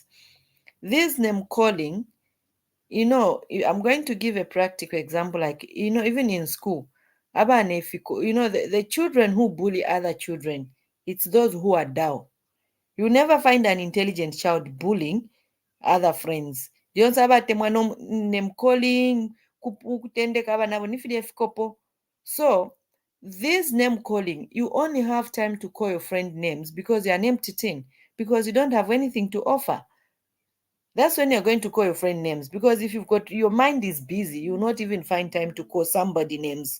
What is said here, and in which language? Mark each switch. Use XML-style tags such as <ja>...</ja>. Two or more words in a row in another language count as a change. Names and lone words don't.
<en>This name calling, I'm going to give a practical example, like, even in school, the children who bully other children, it's those who are down. You never find an intelligent child bullying other friends.</en> <bem>Lyonse abatemwa</bem> <en>name calling</en> <bem>kutendeka abana bonifide fikopo.</bem> <en>So this name calling, you only have time to call your friend names because you're an empty tin, because you don't have anything to offer. That's when you're going to call your friend names, because if you've got your mind is busy, you'll not even find time to call somebody names.</en>